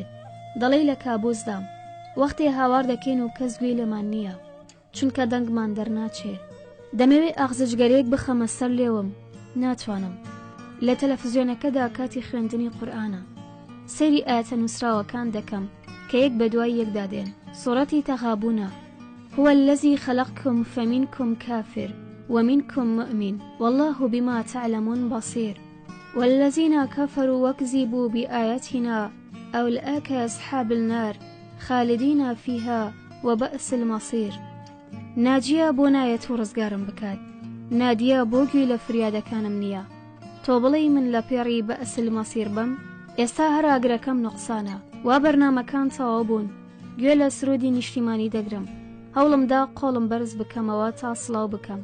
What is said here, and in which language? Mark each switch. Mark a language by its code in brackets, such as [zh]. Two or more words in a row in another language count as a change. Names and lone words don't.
[ckb] دەڵێ لە کابوسدام، وەختێ هاوار دەکەین و کەس گوێ لێمان نییە، چونکە دەنگمان دەرناچێت. دەمەوێت ئاغزجگەرێک بخەمە سەر لێوم، ناتوانم. لە تەلەڤیزیۆنەکەدا کاتی خوێندنی قورئانە، سەیری ئاەتە نووسراوەکان دەکەم کە یەک بە دوای یەکدا دێن. سوورەتی تەغابونە: [ar] هو الذي خلقكم فمنكم كافر ومنكم مؤمن والله بما تعلمون بصير والذين كفروا وكذبوا بآياتنا أولئك أصحاب النار خالدين فيها وبئس المصير. [ckb] ناجیە بۆ نایەت و ڕزگارم بکات، نادیە بۆ گوێ لە فریادەکانم نییە. تۆ بڵێی من لە پێڕی [ar] بەئس المەسیر [ckb] بم؟ ئێستا هەر ئاگرەکەم نوقسانە، وا بەرنامەکان تەواو بوون، گوێ لە سرودی نیشتیمانی دەگرم، هەوڵمدا قۆڵم بەرز بکەمەوە تا سڵاو بکەم.